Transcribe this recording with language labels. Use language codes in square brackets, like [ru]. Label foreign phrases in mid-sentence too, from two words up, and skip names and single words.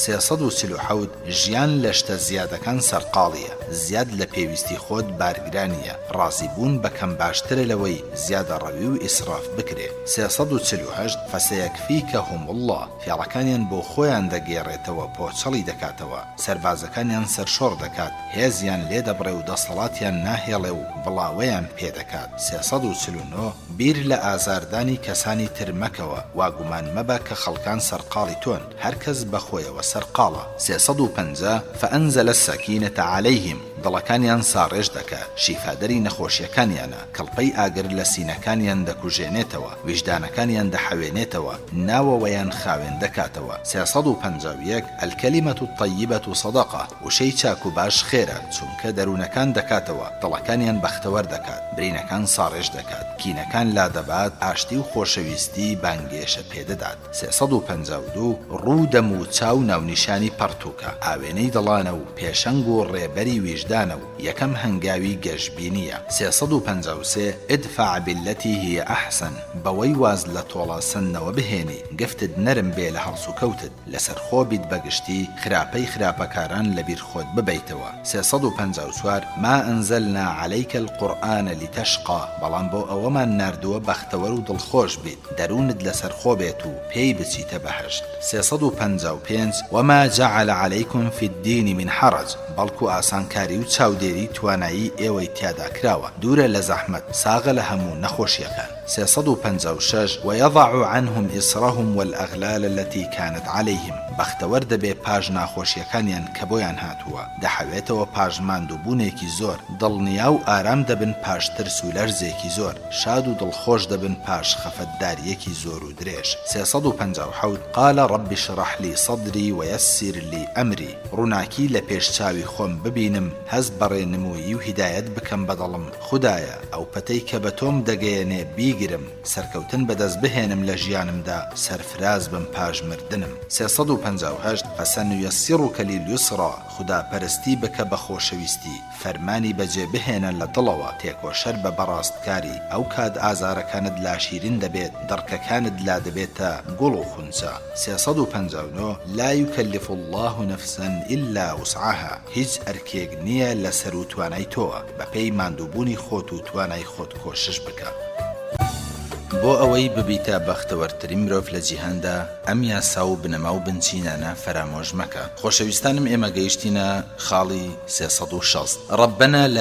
[ckb] 347 ژیان لە شتە زیادەکان سەرقاڵیە زیاد لە پێویستی خۆت بارگرانیە ڕازیبوون بەکەم باشترە لەوەی زیادە ڕەوی و ئیسراف بکرێ 348 [ar] فەسەیەکفیکەهم الله [ckb] فێڵەکانیان بۆ خۆیان دەگێڕێتەوە پۆچەڵی دەکاتەوە سەربازەکانیان سەرشۆڕ دەکات هێزیان لێ دەبڕێ و دەسەڵاتیان ناهێڵێ و بڵاوەیان پێدەکات 349 بیر لە ئازاردانی کەسانی تر مەکەوە واگومان مەبە کە خەڵکان سەرقاڵی تۆن هەرکەس بەخۆیەوە سەرقاڵە 350 [ar] فأنزل السكينة عليهم [ckb] دڵەکانیان ساڕێژ دەکات شیفادەری نەخۆشیەکانیانە کەڵپەی ئاگر لە سینەکانیان دەکوژێنێتەوە ویژدانەکانیان دەحەوێنێتەوە ناوەوەیان خاوێن دەکاتەوە 351 [ar] الكلمة الطيبة صدقة [ckb] وشەی چاک و باش خێرە چونکە دەروونەکان دەکاتەوە دڵەکانیان بەختەوەر دەکات برینەکان ساڕێژ دەکات کینەکان لادەبات ئاشتی و خۆشەویستی بانگێشە پێدەدات 352 ڕوودەم و چاو ناونیشانی پەرتووکە ئاوێنەی دڵانە و پێشەنگ و ڕێبەری ویژدانە و یەکەم هەنگاوی گەشببینیە 353 [ar] ادفع بالتي هي أحسن [ckb] بەوەی واز لە تۆڵاسنەوە بهێنی گفتت نەرم بێ لە هەڵس و کەوتت لەسەر خۆبیت بەگشتی خراپەی خراپەکاران لەبیر خۆت ببەیتەوە 354 [ar] ما أنزلنا عليك القرآن لتشقى [ckb] بەڵام بۆ ئەوەمان ناردووە بەختەوەر و دڵخۆش بیت دەروونت لەسەر خۆ بێت و پێی بچیتە بەهەشت 355 [ar] وما جعل عليكم في الدين من حرج [ckb] بەڵکو ئاسانکاری و چاودێری توانایی ئێوەی تیادا کراوە دوورە لە زەحمەت ساغە لە هەموو نەخۆشیەکان 356 [ar] ويضع عنهم إصرهم والأغلال التي كانت عليهم [ckb] بەختەوەر دەبێ پاژ ناخۆشیەکانیان کە بۆیان هاتووە دەحەوێتەوە پاژماندووبوونێکی زۆر دڵنیا و ئارام دەبن پاش ترس و لەرزێکی زۆر شاد و دڵخۆش دەبن پاش خەفەتداریەکی زۆر و درێژ 357 [ar] قال رب اشرح لي صدري ويسر لي أمري [ckb] ڕووناکی لە پێشچاوی خۆم ببینم هەز بەڕێنمووی و هیدایەت بکەم بەدڵم خودایە ئەو پەتەی کە بە تۆم دەگەیەنێ بیگرم سەرکەوتن بەدەست بهێنم لە ژیانمدا سەرفراز بم پاش مردنم 358 [ar] فسنيسرك لليسرى [ckb] خدا پەرستی بکە بە خۆشەویستی فەرمانی بەجێ بهێنە لە دڵەوە تێکۆشەر بە بەڕاستکاری ئەو کات ئازارەکانت لا شیرین دەبێت دڕکەکانت لا دەبێتە گوڵ و خونچە 359 [ar] لا يكلف الله نفسا إلا وسعها [ckb] هیچ ئەرکێک نییە لەسەر و توانای تۆوە بەپێی ماندووبوونی خۆت و توانای خۆت کۆشش بکە بۆ ئەوەی ببیتە بەختەوەرترین مرۆڤ لە جیهاندا ئەم یاسا و بنەما و بنچینانە فرامۆژ مەکە خۆشەویستانم ئێمە گەیشتینە خاڵی 360 [ar] ربنا لا